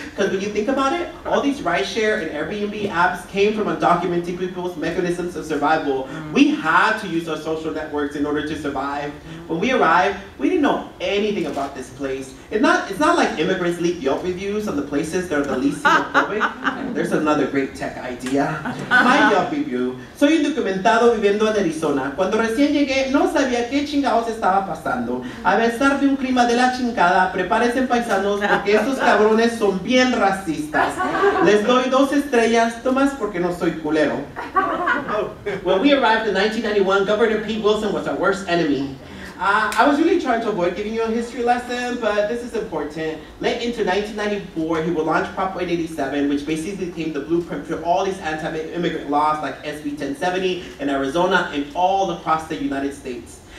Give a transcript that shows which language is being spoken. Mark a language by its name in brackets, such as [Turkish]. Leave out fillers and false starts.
[English] Because when you think about it, all these rideshare and Airbnb apps came from undocumented people's mechanisms of survival. We had to use our social networks in order to survive. When we arrived, we didn't know anything about this place. It's not like immigrants leave Yelp reviews on the places that are the least xenophobic. There's another great tech idea. My Yelp review. [Spanish] Soy undocumentado viviendo en Arizona. Cuando recién llegué, no sabía qué chingados estaba pasando. A pesar de un clima de la chingada, prepárense paisanos porque estos cabrones son bien racistas. Les doy 2 estrellas, Tomás, porque no soy culero. [English] When we arrived in 1991, Governor Pete Wilson was our worst enemy. I was really trying to avoid giving you a history lesson, but this is important. Late into 1994, he would launch Prop 187, which basically became the blueprint for all these anti-immigrant laws like SB 1070 in Arizona and all across the United States.